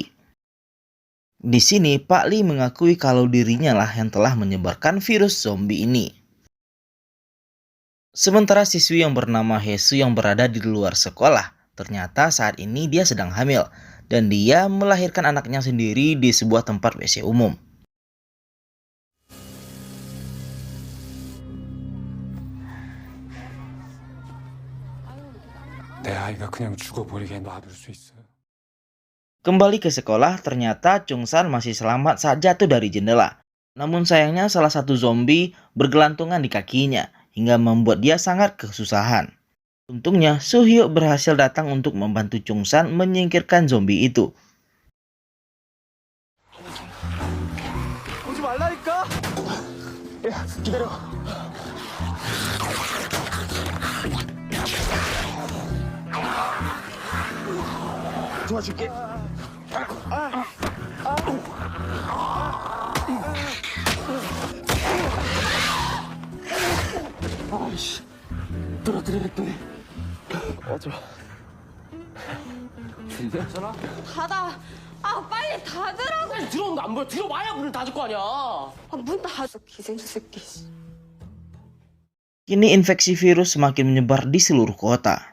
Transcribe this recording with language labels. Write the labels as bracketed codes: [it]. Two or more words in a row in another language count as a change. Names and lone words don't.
[id] Di sini, Pak Lee mengakui kalau dirinya lah yang telah menyebarkan virus zombie ini. Sementara siswi yang bernama Hesu yang berada di luar sekolah, ternyata saat ini dia sedang hamil, dan dia melahirkan anaknya sendiri di sebuah tempat WC umum. [ko] 내 아이가 그냥 죽어버리게 놔둘 수 있어요? [id] Kembali ke sekolah, ternyata Chung-san masih selamat saat jatuh dari jendela. Namun sayangnya salah satu zombie bergelantungan di kakinya, hingga membuat dia sangat kesusahan. Untungnya, Soo-hyuk berhasil datang untuk membantu Chung-san menyingkirkan zombie itu. [ko] 오지 말라니까. 야, 기다려. 도와줄게. 아이씨, 떨어뜨리랬더니 어쩌. 괜찮아? 닫아. 아 빨리 닫으라고. 빨리 들어오는데 안 보여. 들어와야 문을 닫을 거 아니야. 아, 문 닫아. 기생수 새끼. [id] Kini infeksi virus semakin menyebar di seluruh kota.